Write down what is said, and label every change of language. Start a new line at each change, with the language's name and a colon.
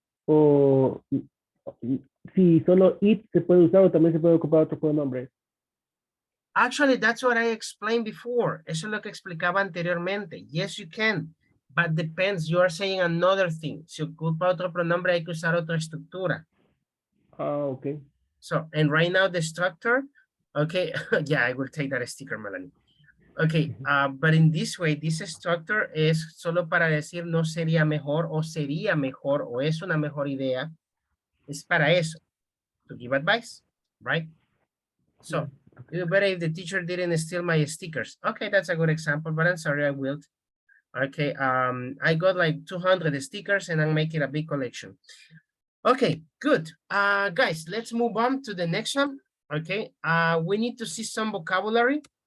Spanish: O si solo it se puede usar o también se puede ocupar otro pronombre.
English: Actually, that's what I explained before.
Spanish: Eso es lo que explicaba anteriormente.
English: Yes, you can, but depends. You are saying another thing.
Spanish: Si ocupa otro pronombre, hay que usar otra estructura.
English: Okay. So, and right now the structure, okay, yeah, I will take that sticker, Melanie. Okay, but in this way, this structure
Spanish: es solo para decir no sería mejor o sería mejor o es una mejor idea. Es para eso,
English: to give advice, right? So, it would be better if the teacher didn't steal my stickers. Okay, that's a good example, but I'm sorry, I will. Okay, I got like 200 stickers and I'm making a big collection. Okay, good. Guys, let's move on to the next one. Okay, we need to see some vocabulary.